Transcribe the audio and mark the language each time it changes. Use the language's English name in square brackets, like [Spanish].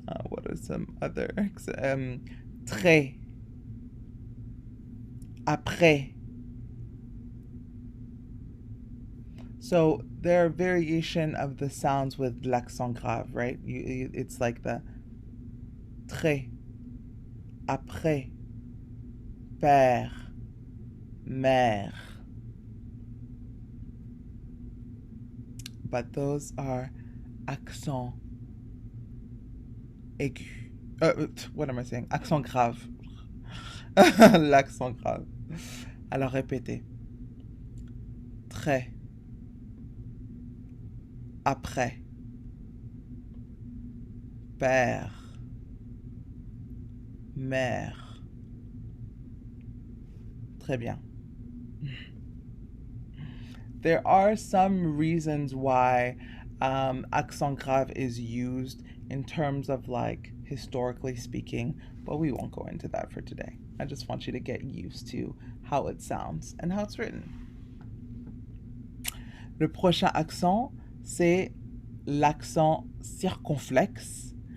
[English] What are some other? Très. [French] Après. [English] So there are variation of the sounds with l'accent grave, right? It's like the très, après, père, mère. But those are accent aigu. What am I saying? Accent grave. [French] L'accent grave. Alors répétez. Très. Après. Père. Mère. Très bien. [English] There are some reasons why accent grave is used in terms of like historically speaking, but we won't go into that for today. I just want you to get used to how it sounds and how it's written. [French] Le prochain accent, c'est l'accent circonflexe.